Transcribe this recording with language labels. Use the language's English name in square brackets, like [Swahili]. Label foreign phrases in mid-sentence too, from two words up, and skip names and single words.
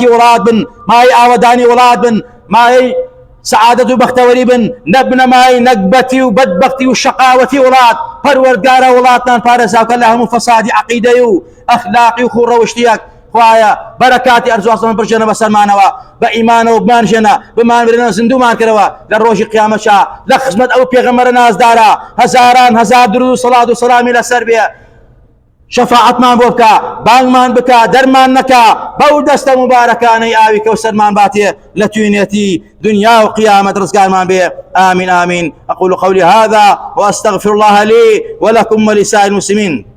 [Central Kurdish] وڵات بن مای ئاوەدانی وڵات بن مای سعادەت و بەختەوەری بن نەبنە مای نەکبەتی و بەدبەختی و شەقاوەتی وڵات پەروەردگارە وڵاتمان پارێزاوکە لە هەموو فەسادی عەقیدەی و ئەخلاقی و خوڕەوشتیەک خوایە بەرەکاتی ئەرزواسەمان بڕژێنە بەسەرمانەوە بە ئیمانەوە بمانژێنە بمانبرێنە زیندومان کردەوە لە ڕۆژی قیامەتشا لە خزمەت ئەو پێغەمبەرە نازدارە هەزاران هەزار درود و سەڵات و سەلامی لەسەر بێ شەفاعەتمان بۆ بکە بانگمان بکە دەرمان نەکە بەو دەستە مبارەکانەی ئاوی کەوسەرمان باتێ لە توێنێتی دنیا و قیامەت ڕزگارمان بێ [Arabic] آمين آمين أقول قولي هذا وأستغفر الله لي ولكم ولسائر المسلمين